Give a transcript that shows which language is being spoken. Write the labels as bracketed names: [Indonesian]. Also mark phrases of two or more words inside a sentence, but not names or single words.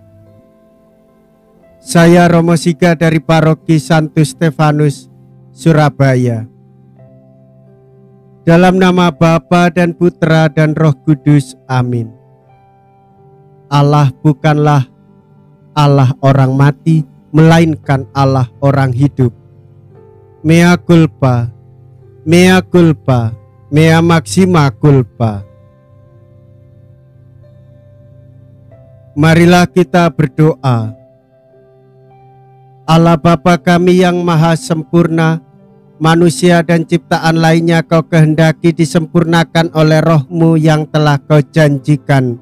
[Indonesian] Saya Romo Siga dari Paroki Santo Stefanus, Surabaya. Dalam nama Bapa dan Putra dan Roh Kudus, amin. Allah bukanlah Allah orang mati, melainkan Allah orang hidup. [Latin] Mea culpa, mea culpa, mea maxima culpa. [Indonesian] Marilah kita berdoa. Allah Bapa kami yang maha sempurna, manusia dan ciptaan lainnya Kau kehendaki disempurnakan oleh Roh-Mu yang telah Kau janjikan.